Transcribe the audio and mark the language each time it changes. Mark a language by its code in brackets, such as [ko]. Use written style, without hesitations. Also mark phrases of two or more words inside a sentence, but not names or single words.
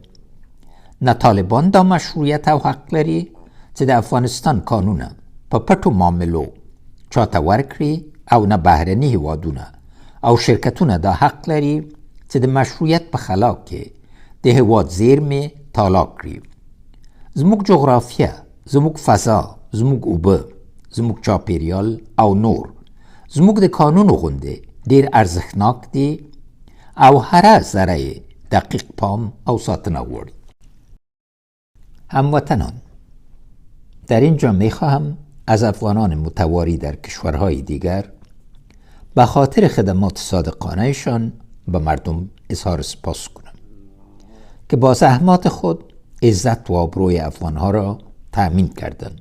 [ps] نه طالبان دا مشروعیت او حق لري چې د افغانستان قانونه په پټو معاملو چاته ورکړي، او نه بهرني هیوادونه او شرکتونه دا حق لري چې د مشروعیت په خلا کې د هیواد زیرمې تالا کړي. زموږ جغرافیه، زموږ فضا، زموږ اوبه، زموږ چاپیریال او نور زموږ د قانون غوندې ډیر ارزښتناک دي او هر ذره دقیق پام او ساتنه غواړي. [fa] هموطنان، در اینجا میخواهم از افغانان متواری در کشورهای دیگر به خاطر خدمات صادقانهشان به مردم اظهار سپاس کنم که با زحمات خود عزت و آبروی افغانها را تأمین کردند.